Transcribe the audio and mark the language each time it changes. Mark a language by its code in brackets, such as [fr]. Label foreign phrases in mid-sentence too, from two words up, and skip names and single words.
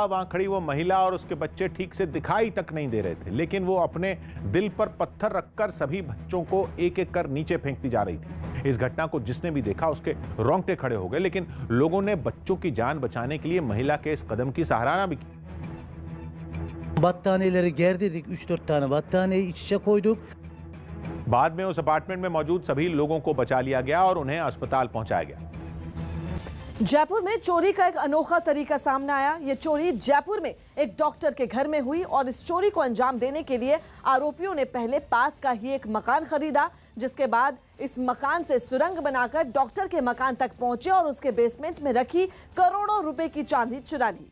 [hi] वहां खड़ी वो महिला और उसके बच्चे ठीक से दिखाई तक नहीं दे रहे थे, लेकिन वो अपने दिल पर पत्थर रखकर सभी बच्चों को एक एक कर नीचे फेंकती जा रही थी। इस घटना को जिसने भी देखा उसके रोंगटे खड़े हो गए, लेकिन लोगों ने बच्चों की जान बचाने के लिए महिला के इस कदम की सराहना भी की। [tr] Battaniyeleri gerdirdik, 3-4 tane battaniyeyi iç içe koyduk. [hi] बाद में उस अपार्टमेंट में मौजूद सभी लोगों को बचा लिया गया और उन्हें अस्पताल पहुंचाया गया। जयपुर में चोरी का एक अनोखा तरीका सामने आया। ये चोरी जयपुर में एक डॉक्टर के घर में हुई और इस चोरी को अंजाम देने के लिए आरोपियों ने पहले पास का ही एक मकान खरीदा, जिसके बाद इस मकान से सुरंग बनाकर डॉक्टर के मकान तक पहुंचे और उसके बेसमेंट में रखी करोड़ों रुपए की चांदी चुरा ली।